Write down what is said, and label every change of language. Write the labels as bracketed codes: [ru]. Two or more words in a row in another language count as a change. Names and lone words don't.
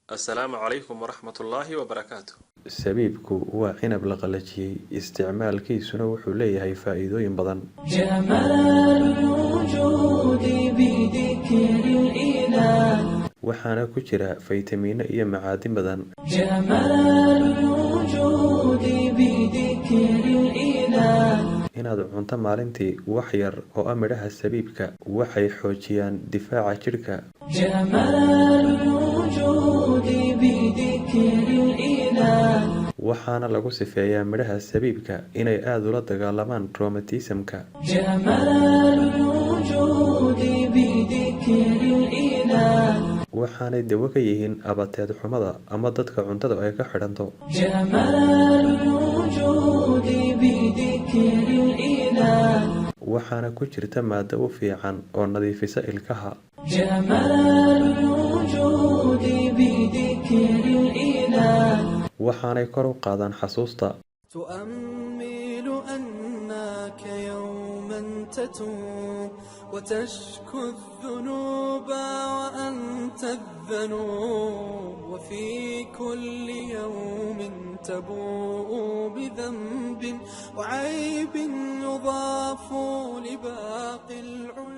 [ar] السلام عليكم ورحمة الله وبركاته. [so] sabiibku waa cinab la qalajiyey isticmaalkiisuna wuxuu leeyahay faa'iidooyin badan [ar] جمال الوجود بذكر الإله [so] waxaana ku jira faytamiino iyo macaadin badan [ar] جمال الوجود بذكر الإله [so] inaad cunto maalintii wax yar oo ah midhaha sabiibka waxay xoojiyaan difaaca jidhka [ar] جمال الوجود بذكر الإله [so] waxaana lagu sifeeyaa midhaha sabiibka inay aad ula dagaalamaan rheumatismka [ar] جمال الوجود بذكر الإله [so] waxaanay dawo ka yihiin abateed xumada ama dadka cuntada ay ka xidhanto [ar] جمال الوجود بذكر الإله [so] waxaana ku jirta maado u fiican oo nadiifisa ilkaha [ar] جمال الوجود بذكر الإله [so] waxaanay kor u qaadaan xasuusta [ar] تؤمل أنك يوما تتوب وتشكو الذنوب وأنت الذنوب وفي كل يوم تبوء بذنب وعيب يضاف لباقي